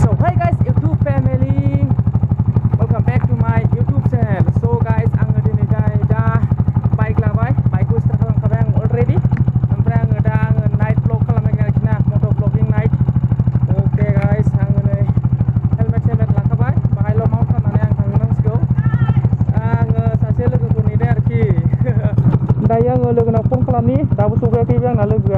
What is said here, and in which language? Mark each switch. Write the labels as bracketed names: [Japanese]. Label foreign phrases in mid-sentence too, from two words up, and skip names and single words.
[English] Alright guys, YouTube family, welcome back to my YouTube channel. So guys, [Bodo] आङो दिनै दा बाइक लाबाय, बाइकखौ स्टार्ट खालामखाबाय आं already. ओमफ्राय आङो दा [English] night vlog [Bodo] खालामनाय आरोखि ना, मट' [English] vlogging night. okay guys, [Bodo] आङो नै हेलमेट लाखाबाय, बाहायल' माउन्ट खालामनानै आं थांनांसिगौ. आङो सासे लोगोखौ नेदों आरोखि. दायो आङो लोगोनाव फन खालामनि, दाबो सौफैयाखैबो आंना लोगोआ.